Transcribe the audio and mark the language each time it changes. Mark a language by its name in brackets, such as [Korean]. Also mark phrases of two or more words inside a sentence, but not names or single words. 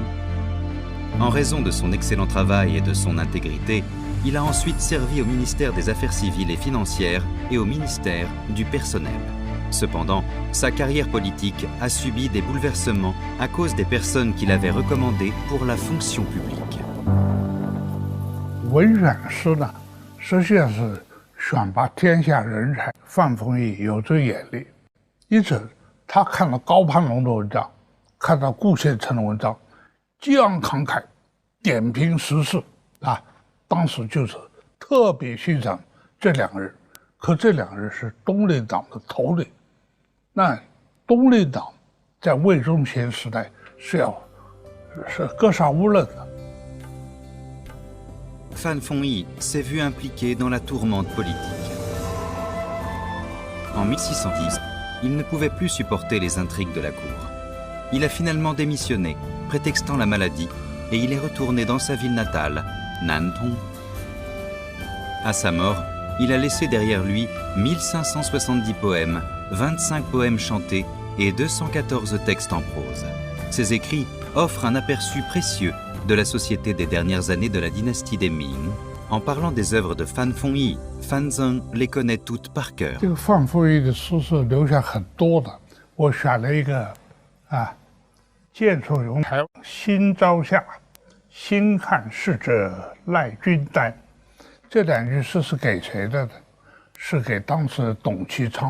[French] En raison de son excellent travail et de son intégrité, il a ensuite servi au ministère des Affaires civiles et financières et au ministère du personnel. Cependant, sa carrière politique a subi des bouleversements à cause des personnes qu'il avait recommandées pour la fonction publique. [Chinese] 文选师呢，实际上是选拔天下人才。范凤仪有这眼力，因此他看到高攀龙的文章，看到顾宪成的文章，激昂慷慨，点评时事啊，当时就是特别欣赏这两个人。可这两个人是东林党的头领，那东林党在魏忠贤时代是格杀勿论的。 [French] Fan Fengyi s'est vu impliqué dans la tourmente politique. En 1610, il ne pouvait plus supporter les intrigues de la cour. Il a finalement démissionné, prétextant la maladie, et il est retourné dans sa ville natale, Nantong. À sa mort, il a laissé derrière lui 1570 poèmes, 25 poèmes chantés et 214 textes en prose. Ces écrits offrent un aperçu précieux de la société des dernières années de la dynastie des Ming. En parlant des œuvres de Fan Fengyi, Fanzheng les connaît toutes par cœur. [Chinese] 这个范凤仪的诗是留下很多的，我选了一个剑出荣台，新朝下，新看逝者赖君丹。这两句诗是给谁的呢？是给当时的董其昌。